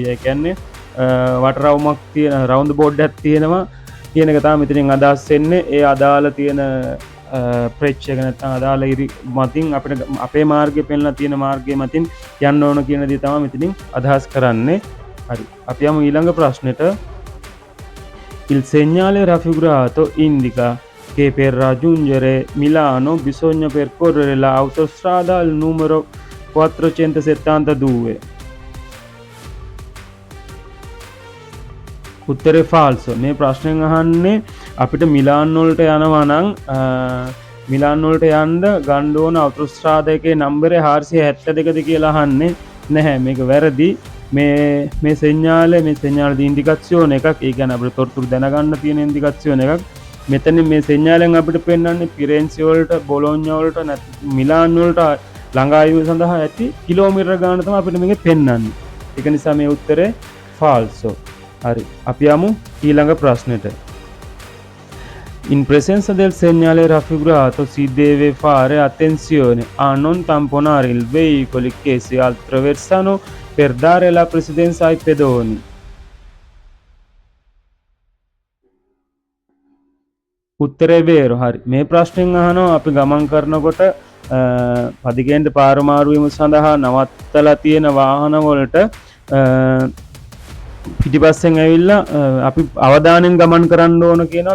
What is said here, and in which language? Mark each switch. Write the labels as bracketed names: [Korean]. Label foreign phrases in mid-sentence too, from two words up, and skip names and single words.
[Sinhala] ඒ කියන්නේ වට රවුමක් තියෙන රවුන්ඩ් බෝඩ් එකක් තියෙනවා කියන එක තමයි මෙතනින් අදහස් වෙන්නේ. ඒ අදාළ තියෙන ප්‍රේක්ෂක නැත්නම් අදාළ ඉරි මතින් අපිට අපේ මාර්ගය පෙන්ලා තියෙන මාර්ගය මතින් යන්න ඕන කියන දේ තමයි මෙතනින් අදහස් කරන්නේ. හරි. අපි යමු ඊළඟ ප්‍රශ්නෙට. [Italian] Il segnale raffigurato indica che per raggiungere Milano bisogna percorrere l'autostrada al numero 472. [Sinhala] උත්තරේ false. මේ ප්‍රශ්නෙන් අහන්නේ අපිට මිලාන් වලට යනවා නම් මිලාන් වලට යන්න ගන්න ඕන අවුටෝස්ට්‍රාඩා එකේ නම්බරේ 472ද කියලා අහන්නේ නැහැ. මේක වැරදි. මේ [Italian] segnale di indicazione [Sinhala] එකක්. ඒ කියන්නේ අපිට තොරතුරු දැනගන්න තියෙන ඉන්ඩිකේෂන් එකක්. මෙතන මේ සෙන්ඥාලෙන් අපිට පෙන්වන්නේ ෆිරෙන්සි වලට, බොලෝඤ්ඤා වලට නැත්නම් මිලාන් වලට ළඟා වීම සඳහා ඇති කිලෝමීටර ගාන තමයි අපිට මේකේ පෙන්වන්නේ. ඒක නිසා මේ උත්තරේ false. හරි. අපි යමු ඊළඟ ප්‍රශ්නෙට. [Italian] In presenza del segnale raffigurato si deve fare attenzione a non tamponare i veicoli che si attraversano per dare la precedenza ai pedoni. [Sinhala] උත්තරේ වේරෝ. හරි. මේ ප්‍රශ්නෙන් අහනවා අපි ගමන් කරනකොට පදිකෙන්ට පාර මාරු වීම සඳහා නවත්තලා තියෙන වාහන වලට පිටිපස්සෙන් ඇවිල්ලා අපි අවධානයෙන් ගමන් කරන්න ඕන කියනවා.